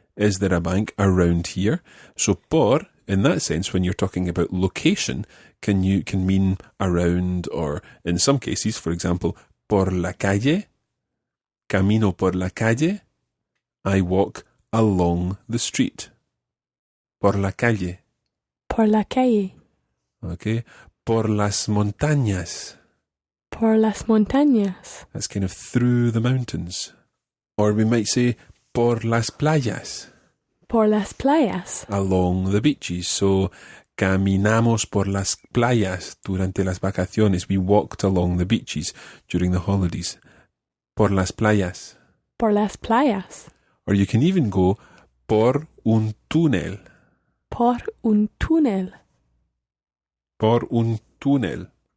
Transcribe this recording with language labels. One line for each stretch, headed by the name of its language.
English: Is there a bank around here? So por, in that sense, when you're talking about location, can mean around, or in some cases, for example, por la calle, camino por la calle, I walk along the street.
Spanish: Por la calle. Por la calle. Okay. Por las montañas. Por las montañas.
English: That's kind of through the mountains. Or we might say por las playas.
Spanish: Por las playas.
English: Along the beaches.
Spanish: So, caminamos por las playas durante las vacaciones.
English: We walked along the beaches during the holidays.
Spanish: Por las playas. Por las playas. Or you can even go por un túnel. Por un túnel. Por un túnel.